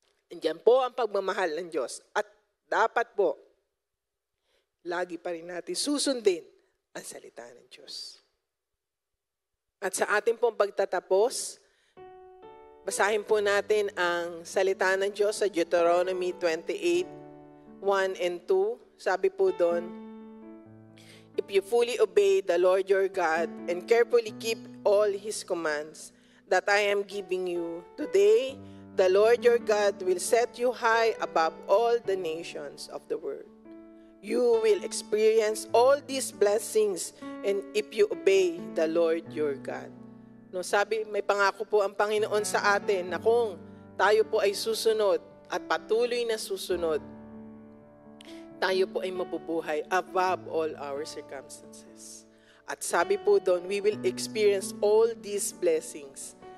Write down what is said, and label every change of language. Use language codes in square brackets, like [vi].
[tl] Andiyan po ang pagmamahal ng Diyos. At dapat po, lagi pa rin natin susundin ang salita ng Diyos. At sa ating pong pagtatapos, basahin po natin ang salita ng Diyos sa Deuteronomy 28, 1 and 2. Sabi po doon, [en] if you fully obey the Lord your God and carefully keep all His commands that I am giving you today, the Lord your God will set you high above all the nations of the world. You will experience all these blessings and if you obey the Lord your God. [tl] No, sabi, may pangako po ang Panginoon sa atin na kung tayo po ay susunod at patuloy na susunod, tayo po ay mabubuhay [en] above all our circumstances. [tl] At sabi po doon, [en] we will experience all these blessings.